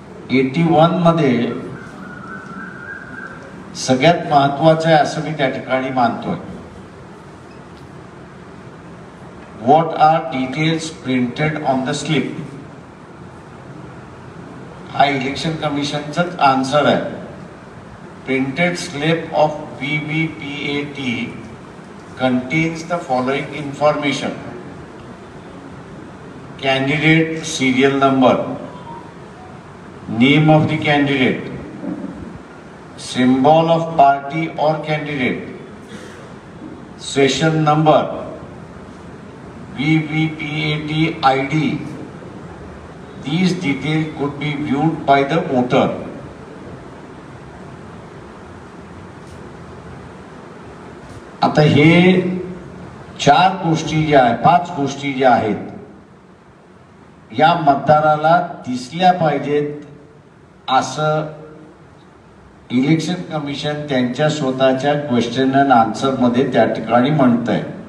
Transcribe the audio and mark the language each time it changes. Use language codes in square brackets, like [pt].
[mr] 81 मध्ये सगळ्यात महत्वाचं आहे असं मी त्या ठिकाणी मानतोय. [en] what are details printed on the slip [mr] हा इलेक्शन कमिशनचाच आन्सर आहे. [en] Printed slip of VVPAT contains the following information: candidate serial number, name of the candidate, symbol of party or candidate, session number, VVPAT ID. These details could be viewed by the voter. [mr] आता हे 4 गोष्टी ज्या आहेत 5 गोष्टी ज्या आहेत या मतदाराला दिसल्या पाहिजेत असं इलेक्शन कमिशन त्यांच्या स्वतःच्या क्वेश्चन अँड आन्सर मध्ये त्या ठिकाणी म्हणतंय.